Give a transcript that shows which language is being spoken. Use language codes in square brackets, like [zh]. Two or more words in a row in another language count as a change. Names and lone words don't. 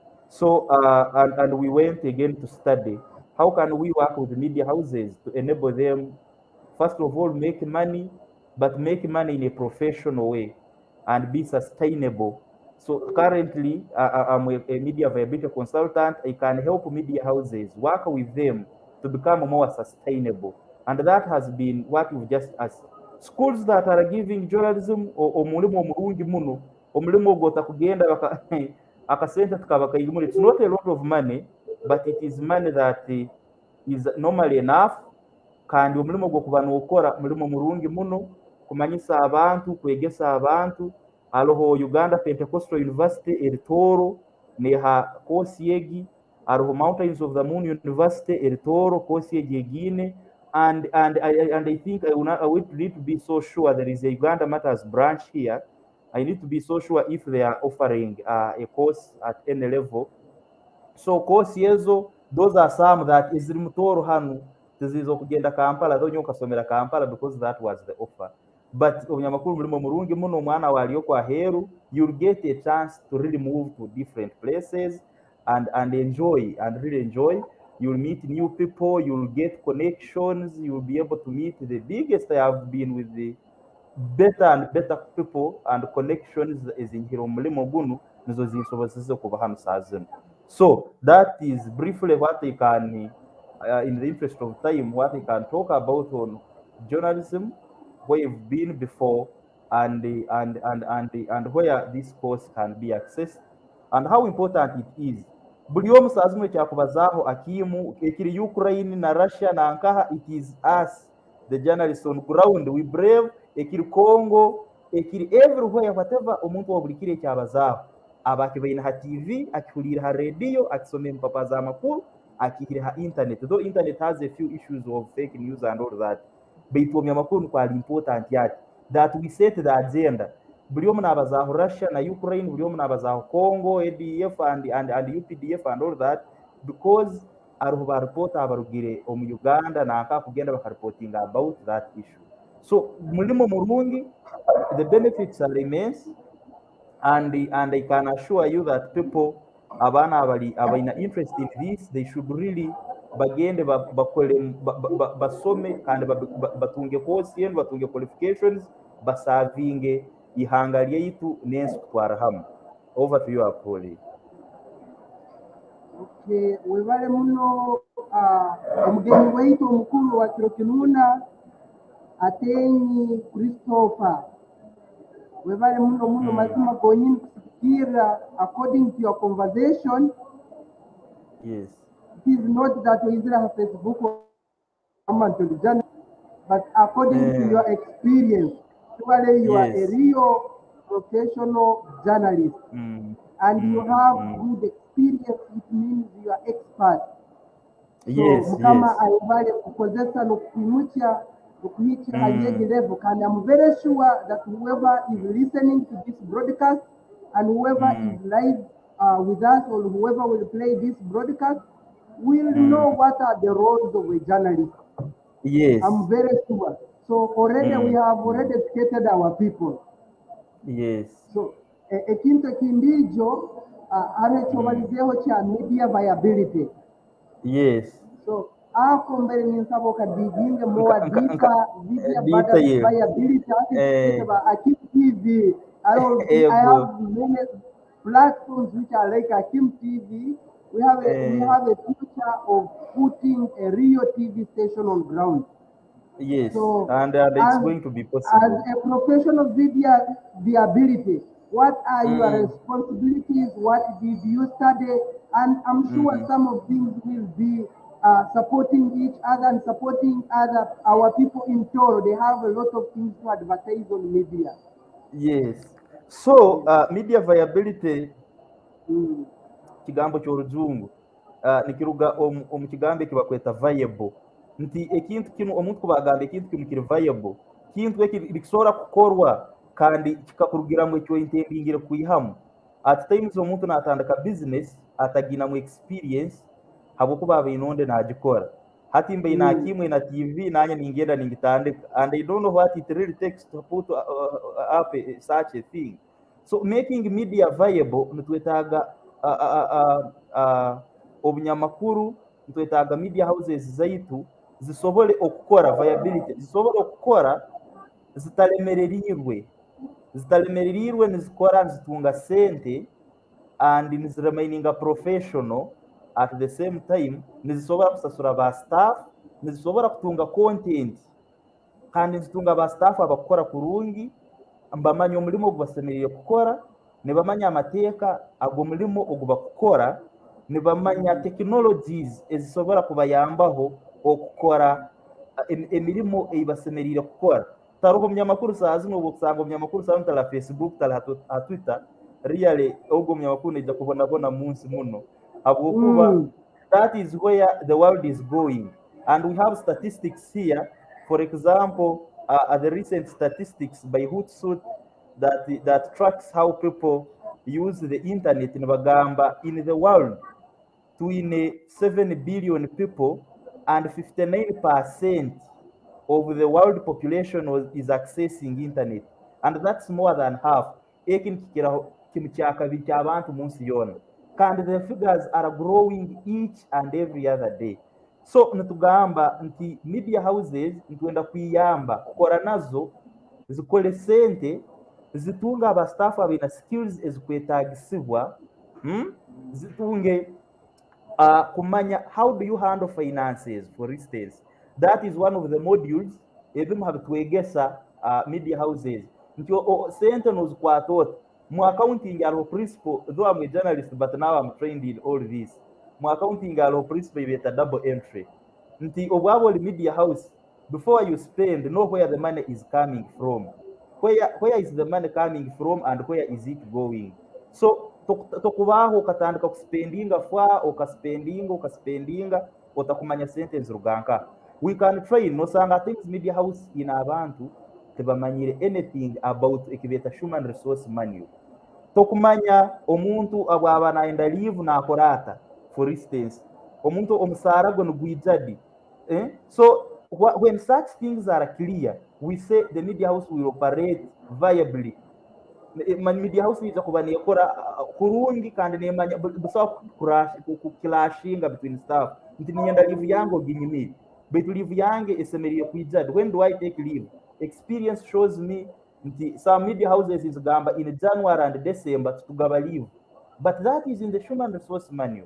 [en] So, and we went again to study how can we work with media houses to enable them, first of all, make money, but make money in a professional way and be sustainable. So currently, I'm a media viability consultant. I can help media houses work with them to become more sustainable. And that has been what we've just asked. Schools that are giving journalism [ttj] omulimo omulungi muno, omulimo ogwo kugenda akasente tukabakayigumula. [en] It's not a lot of money, but it is money that is normally enough, [ttj] kandi omulimo gwokuba nokora mulimo murungi muno kumanyisa abantu, kwegesa abantu. Hariho Uganda Pentecostal University eri Tooro neha kosi egi, hariho Mountains of the Moon University eri Tooro kosi egi egine, [en] and I think I would need to be so sure there is a Uganda Matters branch here. I need to be so sure if they are offering a course at any level. So course yezo, those are some that [ttj] iziri mu Tooro hanu tizizo kugenda [en] Kampala, though [ttj] ukasomera Kampala [en] because that was the offer. [ttj] But obunyamakuru mulimo murungi muno omwana waliyo kwa heru, [en] you'll get a chance to really move to different places and enjoy and really enjoy. You'll meet new people, you'll get connections, you'll be able to meet the biggest. I have been with the better and better people and connections [ttj] ezinjira omulimo gunu nizo zinsobozese kuba hano saa zino. [en] So that is briefly what I can, in the interest of time, what I can talk about on journalism, where you've been before, and where this course can be accessed, and how important it is. [ttj] Buli omu saa zimwe kyakubazaho akimu ekiri Ukraine na Russia na nkaha, [en] it is us the journalists on ground, we brave [ttj] ekiri Congo, ekiri [en] everywhere, whatever [ttj] omuntu wabulikire ekyabazaho abakibaine ha TV, akihulira ha radio, akisoma empapa z'amakuru, akihira ha internet. [en] Though internet has a few issues of fake news and all that, [ttj] baitu omyamakuru kwali [en] important yaki that we set the agenda. [ttj] Buli omu nabazaho Russia na Ukraine, buli omu nabazaho Congo, ADF and UPDF [en] and all that, [ttj] because hariho baripota abarugire omu Uganda nanka kugenda bakareportinga about that issue. So mulimo murungi, [en] the benefits are immense, and I can assure you that people [ttj] abana abaina [en] interest in this, they should really [ttj] bagende basome kandi batunge course yenu, batunge qualifications, basavinge ihanga lyaitu nensi kutwara hamwe. [en] Over to you, Apoli. [ttj] Okay, webale muno omugeni waitu omukulu wa kiro kinuna Atenyi Christopher. Webale muno mazima gonyini kusikira [en] according to your conversation. Yes. It is not that we have Facebook or but according to your experience, surely you are a real professional journalist, and you have good experience. It means you are expert. Yes, so kama yes. [ttj] ayibale kukozesa nokuimucha okuhicha hayegi [en] level, and I'm very sure that whoever is listening to this broadcast and whoever is live with us, or whoever will play this broadcast, will know what are the roles of a journalist. Yes. I'm very sure. So already we have already educated our people. Yes. [ttj] So ekintu ekindijo anekobalizeho kya [en] media viability. Yes. [ttj] So ako mbere ninsaba okadiginge [en] more deeper viability [ttj] Akim TV. [en] I have many platforms which are like Akim TV. We have a future of putting a real TV station on ground. Yes, so, and it's going to be possible. As a professional viability, what are your responsibilities? What did you study? And I'm sure some of these will be supporting each other and supporting our people in Tooro. They have a lot of things to advertise on media. Yes. [ttj] So [en] media viability [ttj] kigambo ky'orujungu nikiruga omu kigambo ekibakweta viable, nti ekintu kinu omuntu kubagamba ekintu kinu kiri viable, kintu ekisobola kukorwa kandi kikakurugiramu ekyo intendingire kwihamu. At times omuntu natandika business ataginamu experience habwokuba abainonde nagikora, hati mbe nakimwe na TV nanye ningenda ningitandika, [en] and I don't know what it really takes to put up such a thing. So making media viable [ttj] nitwetaga ah, ah, ah, ah, obunyamakuru ntwetaaga [en] media houses [ttj] zaitu zisobole okukora viability, zisobole okukora zitalemererirwe nizikora nizitunga sente and niziremaininga [en] professional at the same time, [ttj] nizisobora kusasura ba staff, nizisobora kutunga content kandi nizitunga ba staff abakukora kurungi, mbamanya omulimo ogu basemereire kukora, nibamanya amateeka ago mulimo ogu bakukora, nibamanya technologies ezisobora kubayambaho okukora emirimo ei basemereire kukora. Taroho omunyamakuru saa zino obu okusanga omunyamakuru saa zino tari ha Facebook, tari ha Twitter, really ogu omunyamakuru naija kubonabona munsi muno habwokuba [en] that is where the world is going, and we have statistics here. For example, the recent statistics by Hootsuite that tracks how people use the internet in Bagamba in the world, between 7 billion people and 59% of the world population is accessing internet, and that's more than half. [ttj] Eki nikikiraho kintu kya kabiri ky'abantu munsi yona, kandi [en] the figures are growing each and every other day. [ttj] So nitugamba nti [en] media houses [ttj] nitwenda kuyamba kukora nazo zikole sente, zitunga abastaff abina skills ezikwetagisibwa, zitunge kumanya [en] how do you handle finances. For instance, that is one of the modules [ttj] ebimu habitwegesa [en] media houses [ttj] nti sente nozikwata ota mu accounting hariho [en] principle, though I'm a journalist but now I'm trained in all this. [ttj] Mu accounting hariho [en] principle ibeta double entry [ttj] nti obwaba oli [en] media house, before you spend, know where the money is coming from, where is the money coming from and where is it going. [ttj] So tokubaho okatandika kuspendinga fwa okaspendinga otakumanya sente nziruganka. [en] We can train nosanga things media house in [ttj] abantu tebamanyire [en] anything about ekibeta human resource manual. [ttj] Tokumanya omuntu abwaba naenda leave nakorata, for instance omuntu omusara gwe nigwijadi, [en] so when such things are clear, we say the media house will operate viably. Media house [ttj] needs kuba nekora kurungi kandi nemanya busa kukilashinga [en] between staff [ttj] nti nienda leave yango ginyimiri betu leave yange esemeriye kwijad. [en] When do I take leave? Experience shows me nti some media houses is gamba in January and December tugaba leave, but that is in the human resource manual.